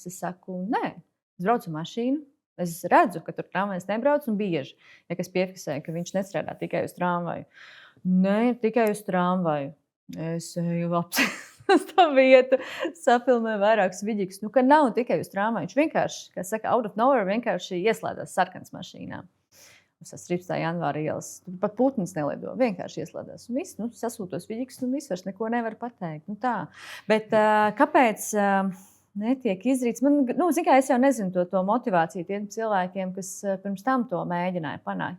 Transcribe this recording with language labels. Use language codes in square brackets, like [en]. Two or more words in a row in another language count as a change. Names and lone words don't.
[lv] Es saku, nē, es braucu mašīnu, es redzu, ka tur tramvajs nebrauc un bieži, ja kas piefiksēja, ka viņš nestrādā tikai uz tramvaju. Nē, tikai uz tramvaju. Es eju uz tā vietu, safilmēju vairākus vidikus, ka nav tikai uz tramvaju. Viņš vienkārši, kā saka, [en] out of nowhere [lv] vienkārši ieslēdzās sarkans mašīnā. Uz 13. janvāra ielas. Pat putns nelido. Vienkārši ieslēdzās. Un viss, sasūtos vidikus, un viss vairs neko nevar pateikt. Tā. Bet kāpēc netiek izdarīts? Es jau nezinu to motivāciju tiem cilvēkiem, kas pirms tam to mēģināja panākt.